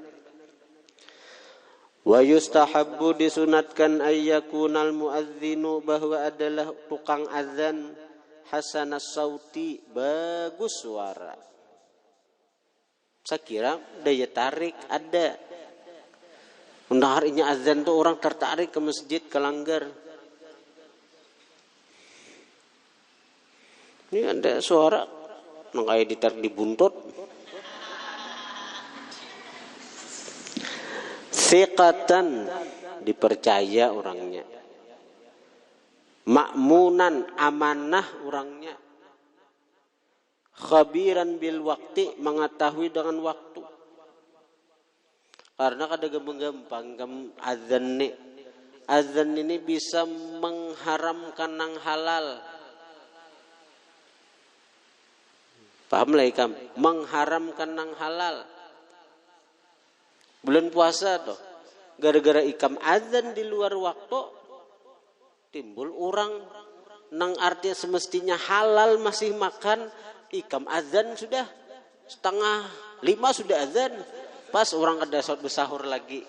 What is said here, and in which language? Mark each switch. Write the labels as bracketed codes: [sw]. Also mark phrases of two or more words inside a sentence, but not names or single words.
[ar] ويستحب, [id] disunatkan [ar] أن يكون المؤذن, [id] bahwa adalah tukang azan [ar] حسن الصوت, [id] bagus suara. Saya kira daya tarik ada. Mendengarnya azan tuh orang tertarik ke masjid, ke langgar. Ini ada suara nang kayak ditarik di buntut. Thiqatan, dipercaya orangnya. Ma'munan, amanah orangnya. [ar] خبيرا بالوقت, [id] mengetahui dengan waktu. Karena kadang gampang azan nih. Azan ini bisa mengharamkan yang halal. Paham lah ikam? Mengharamkan yang halal. Bulan puasa tuh, gara-gara ikam azan di luar waktu, timbul orang nang artinya semestinya halal masih makan, ikam azan sudah 4:30 sudah azan, pas orang ada saat bersahur lagi.